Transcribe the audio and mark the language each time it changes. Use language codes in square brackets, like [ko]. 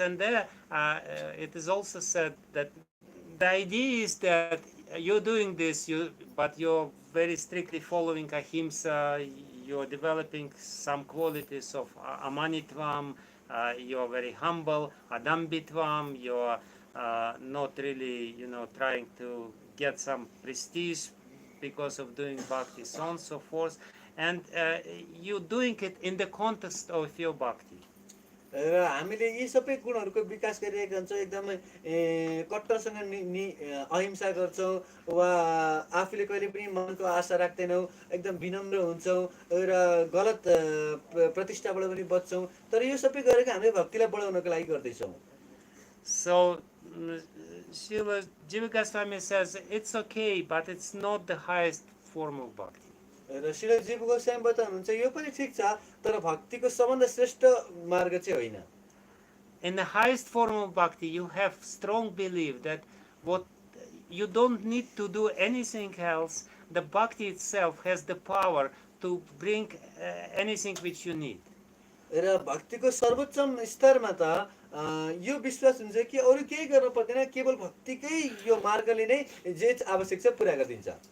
[en] And there it is also said that the idea is that you're doing this, but you're very strictly following ahimsa, you're developing some qualities of amanitvam, you're very humble, adambitvam, you're not really, trying to get some prestige because of doing bhakti, so on and so forth. And you're doing it in the context of your bhakti. [ne] र हामीले यी सबै गुणहरूको विकास गरिरहेका हुन्छौँ एकदमै कट्टरसँग अहिंसा गर्छौँ वा आफूले कहिले पनि मनको आशा राख्दैनौँ एकदम विनम्र हुन्छौँ र गलत प्रतिष्ठाबाट पनि बच्छौँ तर यो सबै गरेको हामीले भक्तिलाई बढाउनको लागि गर्दैछौँ [en] So Srila Jiva Goswami says it's okay, but it's not the highest form of bhakti. [ne] र श्रील जीव गोस्वामी बताउनुहुन्छ यो पनि ठिक छ तर भक्तिको सबभन्दा श्रेष्ठ मार्ग चाहिँ होइन [en] In the highest form of bhakti, you have strong belief that what you don't need to do anything else. The bhakti itself has the power to bring anything which you need. [ne] र भक्तिको सर्वोच्चम स्तरमा त यो विश्वास हुन्छ कि अरू केही गर्न पर्दैन केवल भक्तिकै यो मार्गले नै जे आवश्यक छ पुरा गरिदिन्छ